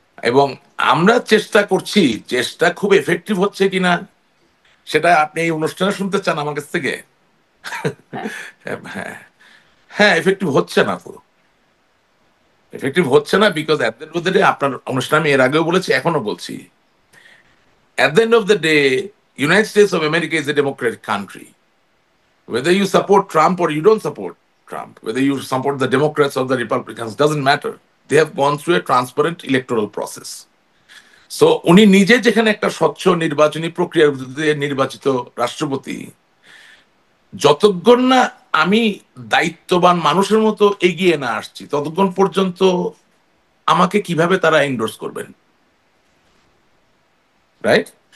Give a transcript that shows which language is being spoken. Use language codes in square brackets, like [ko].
[bn] এবং আমরা চেষ্টা করছি, চেষ্টা খুব এফেক্টিভ হচ্ছে কিনা সেটা আপনি এই অনুষ্ঠানে শুনতে চান আমার কাছ থেকে? হ্যাঁ, হ্যাঁ, হ্যাঁ, এফেক্টিভ হচ্ছে না তো, এফেক্টিভ হচ্ছে না [en] because at the end of the day, [bn] আপনার অনুষ্ঠানে আমি এর আগেও বলেছি এখনো বলছি, [en] At the end of the day United States of America is a democratic country. Whether you support Trump or you don't support Trump, whether you support the Democrats or the Republicans, doesn't matter. They have gone through a transparent electoral process. [bn] So উনি নিজে যেখানে একটা স্বচ্ছ নির্বাচনী প্রক্রিয়ার ভিত্তিতে নির্বাচিত রাষ্ট্রপতি, যতক্ষণ না আমি দায়িত্ববান মানুষের মতো এগিয়ে না আসছি ততক্ষণ পর্যন্ত আমাকে কিভাবে তারা এন্ডোর্স করবেন, রাইট?